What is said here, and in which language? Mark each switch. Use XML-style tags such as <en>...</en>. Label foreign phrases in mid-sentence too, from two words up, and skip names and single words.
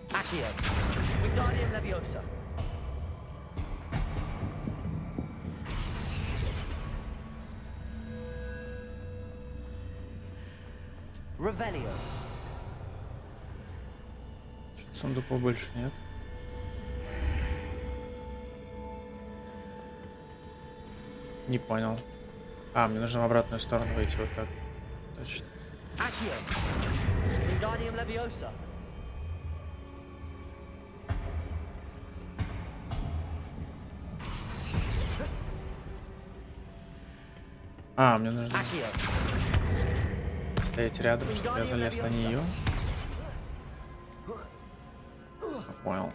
<la>Accio. Wingardium Leviosa. Revelio.</la> <ru>Что-то сундуков больше нет. Не понял. А, мне нужно в обратную сторону выйти вот так. Точно.</ru> <la>Accio. Wingardium Leviosa.</la> <ru>А, мне нужно стоять рядом, чтобы я залез на нее. Понял.</ru>